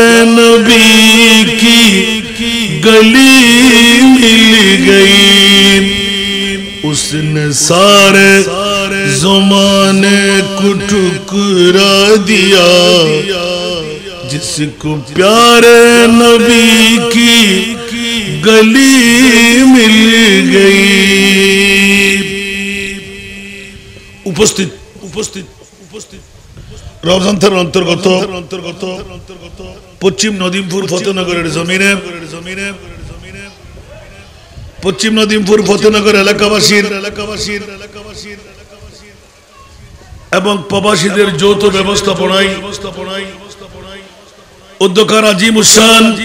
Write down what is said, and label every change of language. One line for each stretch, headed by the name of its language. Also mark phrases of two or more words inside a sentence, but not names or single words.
Urdu: نبی کی گلی مل گئی اس نے سارے زمانے کو ٹکرا دیا جس کو پیارے نبی کی گلی مل گئی
Bangla: উপস্থিত রওজান্থার অন্তর্গত পশ্চিম নদীমপুর ফতেনগরের জমিনে পশ্চিম নদীমপুর ফতেনগর এলাকাবাসীর এবং প্রবাসীদের যৌথ ব্যবস্থাপনায় উদ্যোক্তা আজিম উসান